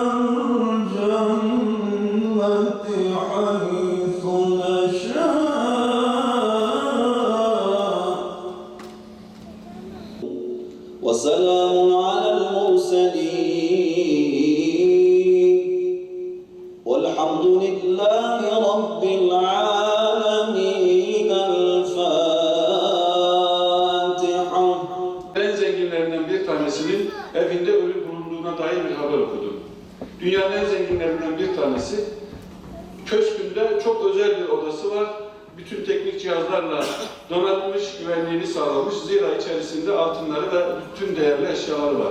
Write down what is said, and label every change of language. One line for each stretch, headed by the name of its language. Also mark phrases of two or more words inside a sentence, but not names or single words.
Arabic: الجنة حيث نشاء وسلام على المرسلين والحمد لله رب العالمين الفاتحة.
Turkish: En zenginlerinden bir tanesinin evinde ölü bulunduğuna dair bir haber okudum. Dünyanın en zenginlerinden bir tanesi, köşkünde çok özel bir odası var. Bütün teknik cihazlarla donatmış, güvenliğini sağlamış. Zira içerisinde altınları ve bütün değerli eşyaları var.